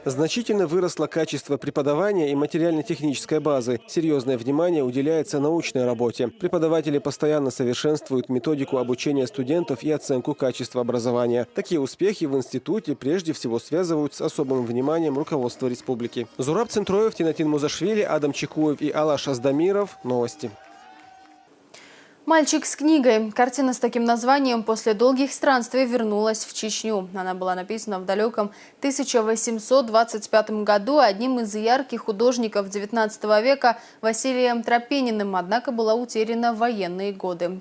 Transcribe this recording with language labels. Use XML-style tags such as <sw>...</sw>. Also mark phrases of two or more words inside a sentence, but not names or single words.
<ru>Значительно выросло качество преподавания и материально-технической базы. Серьезное внимание уделяется научной работе. Преподаватели постоянно совершенствуют методику обучения студентов и оценку качества образования. Такие успехи в институте прежде всего связывают с особым вниманием руководства республики. Зураб Центроев, Тинатин Музашвили, Адам Чекуев и Алаш Аздамиров. Новости. «Мальчик с книгой». Картина с таким названием после долгих странствий вернулась в Чечню. Она была написана в далеком 1825 году одним из ярких художников XIX века Василием Тропининым, однако была утеряна в военные годы.</ru>